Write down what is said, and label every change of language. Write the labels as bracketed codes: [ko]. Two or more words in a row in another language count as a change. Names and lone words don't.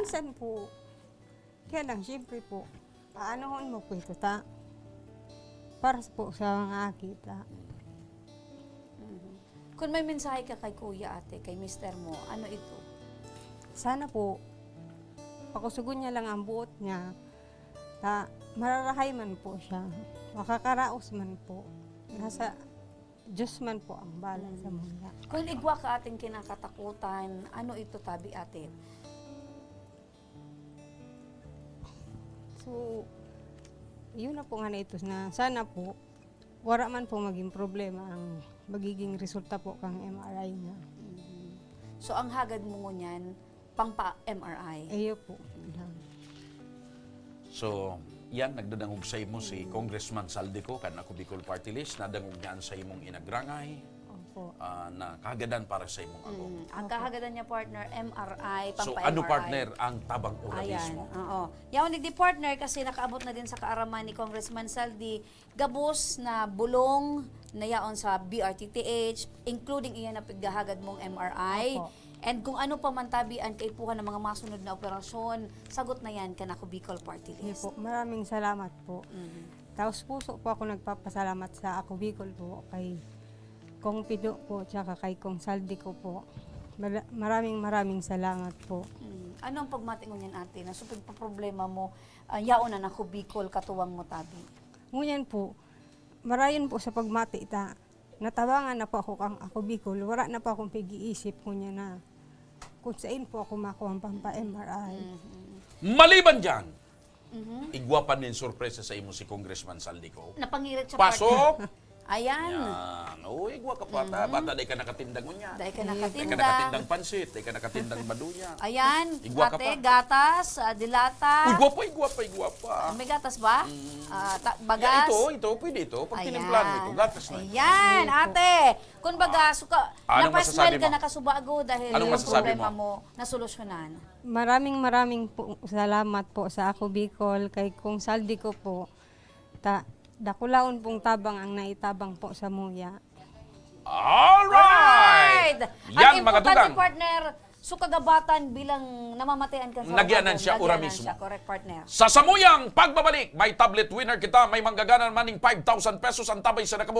[bik] Minsan po, kaya lang, syempre po, paanohon mo po ito, ta? Para po sa mga aki, ta? Kung may mensahe ka kay kuya ate, kay mister mo, ano ito? Sana po, pakusugon niya lang ang buot niya, ta, mararahay man po siya, makakaraos man po. Nasa Diyos man po ang bala sa mula. Kung igwa ka ating kinakatakutan, ano ito tabi ate? So, yun na po nga na ito na sana po, wala man po maging problema ang magiging resulta po kang MRI niya. So ang hagad mo ngunyan, pang pa-MRI. Ayo po. So, yan, nagdadangog sa imo si Congressman Saldico, kan ako Bicol Party List, nadangog niyan sa imong inagrangay, Opo. na kagadan para sa imong ako. Ang kahagadan niya partner, MRI, So, pang-MRI. ano partner ang tabang ura Ayan, mismo? oo. Yaw di partner kasi nakaabot na din sa kaaraman ni Congressman Saldi, gabos na bulong na yaon sa BRTTH, including iyan na paghahagad mong MRI. Opo. And kung ano pa man tabi ang kaipuhan ng mga masunod na operasyon, sagot na yan kanako Bicol Party Sige List. po, maraming salamat po. Mhm. [tl] Taos puso po ako nagpapasalamat sa Ako Bicol po, kay Kong Pido po, tsaka kay Kong Saldi ko po. Maraming salamat po. [bik] Ano ang pagmatingon yan ate? Na supig pa problema mo, yaon na nako Bicol, katuwang mo tabi. Ngunyan po, marayon po sa pagmati ita, natabangan na po ako kang Ako Bicol, [tl] wala na po akong pag-iisip ko niya na kung saan po ako makuha ang pampa-MRI. [bik] Maliban dyan, igwapan din sorpresa sa imo si Congressman Saldico. Napangirit sa Pasok! Ayan. Yan. O, igwa ka bata. Bata, day ka nakatindang unya. Dahil ka Day ka nakatinda. nakatindang pansit. Day ka nakatindang baduya. Ayan, Igwa ka ate, pa. gatas, dilata. Igwa pa. May gatas ba? Yeah, Bagas? ito, pwede ito. Pag tinimplahan mo ito, gatas na. Ayan, ate. Kung baga, Anong napasmile masasabi ka mo? nakasubago dahil Anong yung masasabi problema mo nasolusyonan. [tl] Maraming po salamat po sa Ako Bicol, kay Kong Saldi ko po. [bik] Dakulaon pong tabang ang naitabang po sa muya. Alright! Ang Yan, mga importante, dugang. partner, kagabatan bilang namamatayan ka sa Nagyanan trabaho, siya, ura nagyanan mismo. siya. Correct, partner. Sa samuyang pagbabalik, may tablet winner kita, may manggaganan maning 5,000 pesos ang tabay sa nakamo.